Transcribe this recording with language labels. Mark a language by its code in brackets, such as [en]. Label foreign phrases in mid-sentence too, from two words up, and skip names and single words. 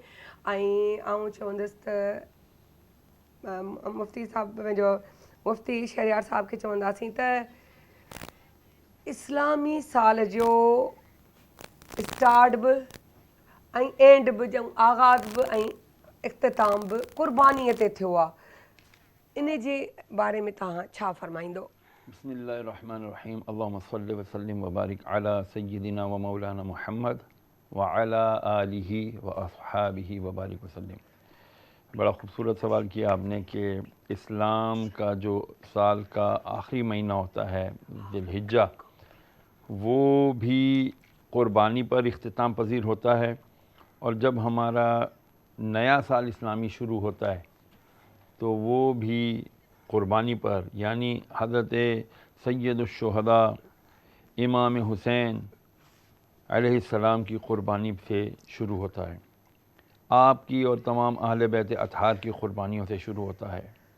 [sd] ऐं आउं चवंदसि त मुफ़्ती साहब पंहिंजो मुफ़्ती शहरयार साहब खे चवंदासीं त इस्लामी साल जो स्टार्ट बि ऐं एंड बि जंहिं आगाज़ बि ऐं इख़्तिताम बि क़ुर्बानीअ ते थियो आहे, इन जे बारे में तव्हां छा फरमाईंदो? [ar] بسم الله الرحمن الرحيم. اللهم صل وسلم وبارك على سيدنا ومولانا محمد وعلى آله وأصحابه وبارك وسلم. [ur] بڑا خوبصورت سوال کیا آپ نے کہ اسلام کا جو سال کا آخری مہینہ ہوتا ہے ذوالحجہ، وہ بھی قربانی پر اختتام پذیر ہوتا ہے، اور جب ہمارا نیا سال اسلامی شروع ہوتا ہے تو وہ بھی قربانی پر، یعنی حضرت سید الشہداء امام حسین علیہ السلام کی قربانی سے شروع ہوتا ہے، آپ کی اور تمام اہل بیت اطہار کی قربانیوں سے شروع ہوتا ہے.